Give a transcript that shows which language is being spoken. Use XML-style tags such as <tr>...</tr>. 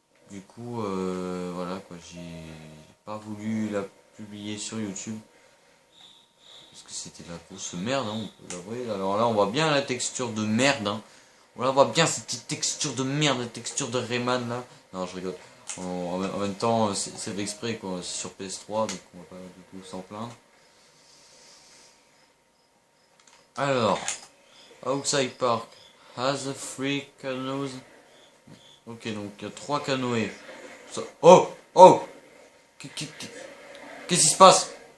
<fr>Du coup voilà quoi, j'ai pas voulu la publier sur YouTube parce que c'était de la grosse merde, hein, on peut l'avouer. Alors là on voit bien la texture de merde. Hein. On voit bien cette petite texture de merde, la texture de Rayman là. Non je rigole. En même temps, c'est fait exprès quoi, c'est sur PS3, donc on va pas du tout s'en plaindre.</fr> <en>Alors, Outside Park has a 3 canoes.</en> <fr>Ok, donc il y a 3 canoës. Oh, qu'est-ce qui se passe?</fr>